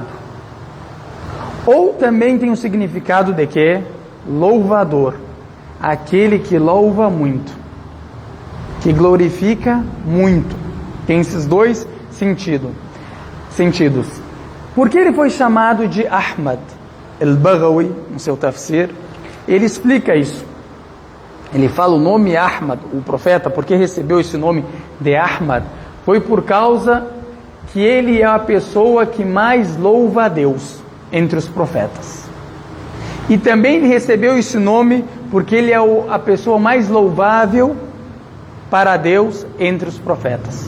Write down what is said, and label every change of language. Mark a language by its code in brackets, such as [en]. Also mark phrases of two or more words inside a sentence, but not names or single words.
[pt] Ou também tem o significado de que? Louvador, aquele que louva muito, que glorifica muito. Tem esses dois sentidos. Por que ele foi chamado de Ahmad? Al-Baghawi, no seu tafsir, ele explica isso. Ele fala o nome Ahmad, o profeta, porque recebeu esse nome de Ahmad, foi por causa que ele é a pessoa que mais louva a Deus entre os profetas. E também ele recebeu esse nome porque ele é a pessoa mais louvável para Deus entre os profetas.